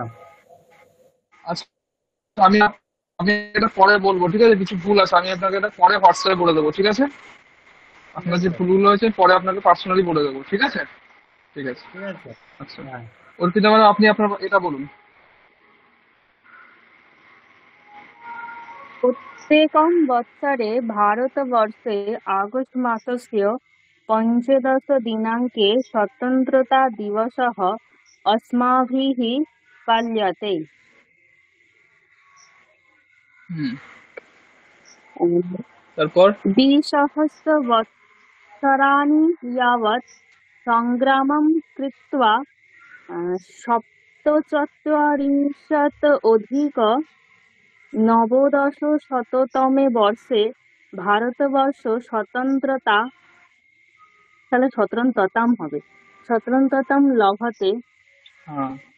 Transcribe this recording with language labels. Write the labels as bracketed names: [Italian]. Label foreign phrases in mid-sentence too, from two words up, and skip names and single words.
[Bangla] আচ্ছা, আমি আমি এটা পরে বলবো, ঠিক আছে? কিছু ভুল আছে, আমি আপনাকে এটা পরে হোয়াটসঅ্যাপে বলে দেবো, ঠিক আছে? ঠিক আপনার যে আছে ভুলগুলো হয়েছে পরে আপনাকে পার্সোনালি বলে দেবো, ঠিক আছে? ঠিক আছে। ঠিক আছে। আচ্ছা, হ্যাঁ, অর্পিতা ম্যাডাম, আপনি আপনার এটা বলুন। [Sanskrit] प्रत्येकं वत्सरे भारतवर्षे आगस्ट् मासस्य पञ्चदशदिनाङ्के स्वतन्त्रतादिवसः अस्माभिः पाल्यते। [Bangla] হুম। তারপর? [Sanskrit] द्विसहस्रवत्सराणि यावत् सङ्ग्रामं कृत्वा সপ্তচত্বরিংশत् অধিক নবদশ শততমে বর্ষে ভারতবর্ষ স্বতন্ত্রতা, [Bangla] তাহলে স্বতন্ত্রতাম হবে, [Sanskrit] স্বতন্ত্রতাম লভতে, [Bangla] হ্যাঁ,